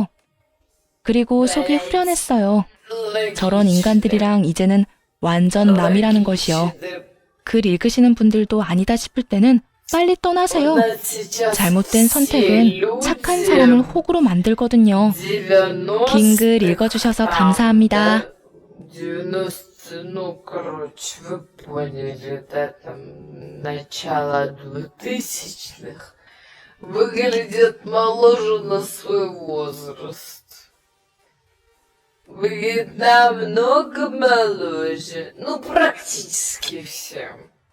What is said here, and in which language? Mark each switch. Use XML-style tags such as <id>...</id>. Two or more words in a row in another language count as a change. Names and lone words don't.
<ko>그리고 속이 후련했어요. 저런 인간들이랑 이제는 완전 남이라는 것이요. 글 읽으시는 분들도 아니다 싶을 때는 빨리 떠나세요. 잘못된 선택은 착한 사람을 혹으로 만들거든요. 긴 글 읽어주셔서 감사합니다. 90,</ko> <ru>ну, короче, вы поняли, да, там, начало 2000-х, выглядит моложе на свой возраст. Выглядит намного моложе, ну, практически всем.</ru>